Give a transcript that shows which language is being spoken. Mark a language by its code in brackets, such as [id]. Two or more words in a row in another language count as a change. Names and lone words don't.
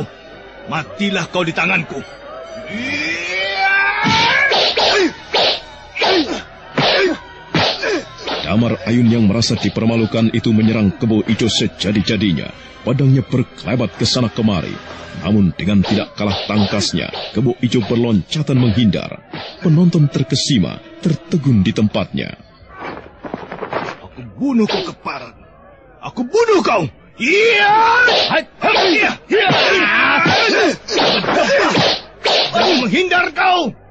[id] Matilah kau di tanganku. Damar Ayun yang merasa dipermalukan itu menyerang Kebo Ijo sejadi-jadinya. Padangnya berkelebat ke sana kemari. Namun dengan tidak kalah tangkasnya, Kebo Ijo berloncatan menghindar. Penonton terkesima, tertegun di tempatnya. Aku bunuh kau keparat. Aku bunuh kau. Iya. Jangan menghindar kau.